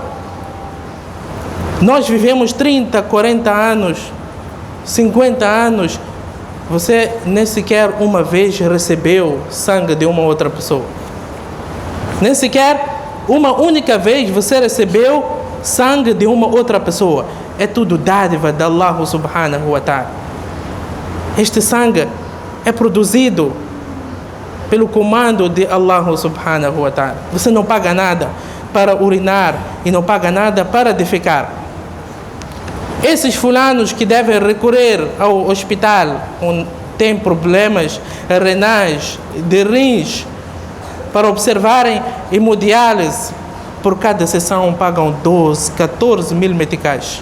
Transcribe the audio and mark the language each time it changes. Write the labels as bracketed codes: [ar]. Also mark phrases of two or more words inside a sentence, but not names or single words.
[pt] Nós vivemos 30, 40 anos, 50 anos, você nem sequer uma vez recebeu sangue de uma outra pessoa. Nem sequer uma única vez você recebeu sangue de uma outra pessoa. É tudo dádiva de Allah [ar] سبحانه وتعالى. [pt] Este sangue é produzido pelo comando de Allah [ar] سبحانه وتعالى. [pt] Você não paga nada para urinar e não paga nada para defecar. Esses fulanos que devem recorrer ao hospital, têm problemas renais, de rins, para observarem hemodiálise, por cada sessão pagam 12, 14 mil meticais.